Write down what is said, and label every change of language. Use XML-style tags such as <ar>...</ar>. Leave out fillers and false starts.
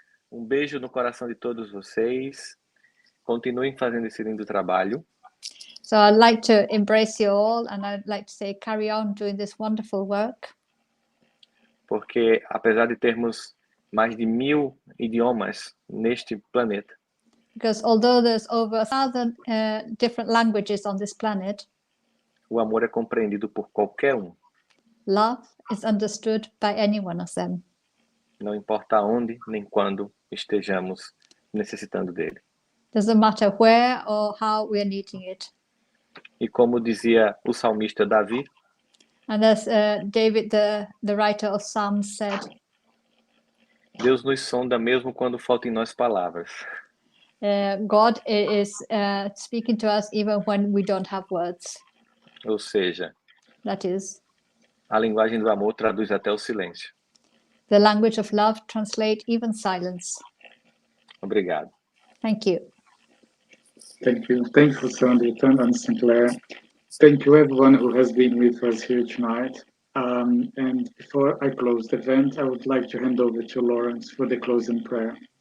<pt>Beijo no coração de todos vocês. Continuem fazendo esse lindo trabalho.</pt> <en>So I'd like to embrace you all, and I'd like to say, carry on doing this wonderful work.</en> <pt>Porque apesar de termos mais de 1000 idiomas neste planeta,</pt> <en>Because although there's over 1,000 different languages on this planet,</en> <pt>o amor é compreendido por qualquer um.</pt> <en>love is understood by any one of them.</en> <pt>Não importa onde nem quando estejamos necessitando dele.</pt> <en>Doesn't matter where or how we are needing it.</en> <pt>E como dizia o salmista Davi,</pt> <en>And as David, the writer of Psalms, said,</en> <pt>Deus nos sonda mesmo quando faltam em nós palavras.</pt> <en>God is speaking to us even when we don't have words.</en> <pt>Ou seja,</pt> <en>That is,</en> <pt>a linguagem do amor traduz até o silêncio.</pt> <en>the language of love translates even silence.</en> <pt>Obrigado.</pt> <en>Thank you. Thank you. Thank you, Rossandro and Sinclair. Thank you, everyone who has been with us here tonight. And before I close the event, I would like to hand over to Lawrence for the closing prayer.</en>